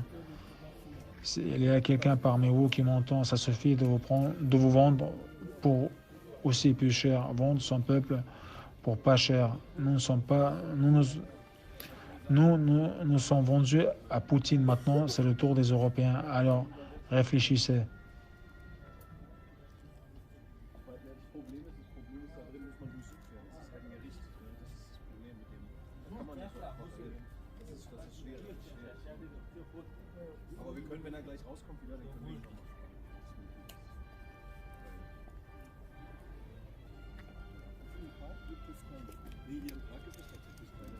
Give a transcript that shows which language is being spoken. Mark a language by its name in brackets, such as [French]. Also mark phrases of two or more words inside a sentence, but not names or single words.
[French] S'il y a quelqu'un parmi vous qui m'entend, ça suffit de vous vendre pour aussi plus cher. Vendre son peuple pour pas cher. Nous sommes vendus à Poutine maintenant. C'est le tour des Européens. Alors, réfléchissez. [German] Aber wir können, wenn er gleich rauskommt, wieder den Termin machen. Nee, hier in Prag gibt es tatsächlich keine.